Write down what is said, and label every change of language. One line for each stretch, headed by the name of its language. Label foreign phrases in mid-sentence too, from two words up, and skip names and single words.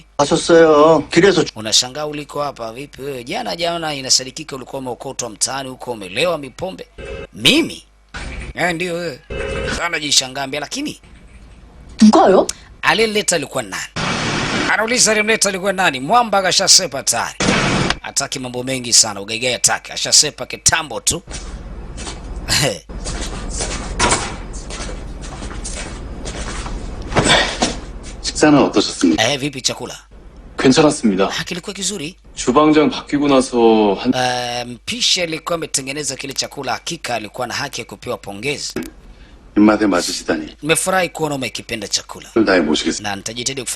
Korean: 하셨어요. 길에서
Swahili: Unashangaa uliko hapa vipi wewe? Jana inasadikika ulikuwa umeokotwa mtaani huko umelewa mipombe. Mimi? Ndio wewe. Sana jishangaa, ambia lakini
Korean: 누가요?
Swahili: aliyeleta alikuwa nani? Anauliza aliyemleta alikuwa nani? Mwamba kashasepa tayari. Hataki mambo mengi sana, ugaigai ataki. Ashasepa kitambo tu.
Korean: 식사는 어떠셨습니까?
Swahili: Vipi chakula?
Korean: 괜찮았습니다.
Swahili: Kilikuwa kizuri.
Korean: 주방장 바뀌고 나서 한
Swahili: Mpishi alikuwa ametengeneza kile chakula, hakika alikuwa na haki ya kupewa pongezi.
Korean: 입맛에 맞으시다니
Swahili: Nimefurahi kuona umekipenda chakula
Korean: 다해 모시겠습니다.
Swahili: na nitajitahidi